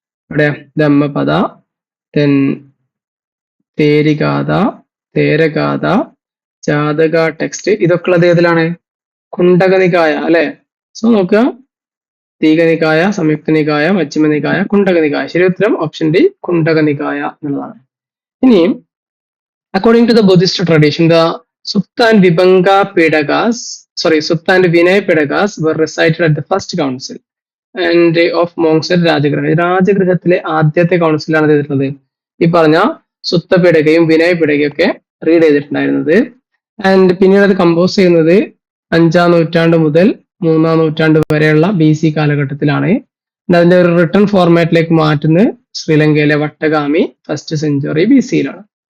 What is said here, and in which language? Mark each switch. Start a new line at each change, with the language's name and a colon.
Malayalam: ഇവിടെ ധമ്മപദ, then തേരിഗാഥ, തേരഗാഥ, ജാതക text, ഇതൊക്കെ ഉള്ളത് ഏതിലാണ്? കുണ്ടകനികായ അല്ലെ. സോ നോക്കുക. ദീഘനികായ, സംയുക്തനികായ, മജ്ജിമനികായ, കുണ്ടകനികായ. ശരി ഉത്തരം ഓപ്ഷൻ ഡി കുണ്ടകനികായ എന്നുള്ളതാണ്. ഇനിയും
English: according to the Buddhist tradition, the Supta and Vibhanga Pedagas, Supta and Vinay Pedagas were recited at the first council and of monks at Rajagriha.
Malayalam: രാജഗൃഹത്തിലെ ആദ്യത്തെ കൗൺസിലാണ് ചെയ്തിട്ടുള്ളത്. ഈ പറഞ്ഞ സുത്ത പിടകയും വിനയ പിടകയും ഒക്കെ റീഡ് ചെയ്തിട്ടുണ്ടായിരുന്നത്. ആൻഡ് പിന്നീട് അത് കമ്പോസ് ചെയ്യുന്നത് 5ാം നൂറ്റാണ്ട് മുതൽ 3ാം നൂറ്റാണ്ട് വരെയുള്ള BC കാലഘട്ടത്തിലാണ്. അതിന്റെ ഒരു റിട്ടൺ ഫോർമാറ്റിലേക്ക് മാറ്റുന്നത് ശ്രീലങ്കയിലെ വട്ടഗാമി 1st സെഞ്ചുറി BC-യിലാണ്.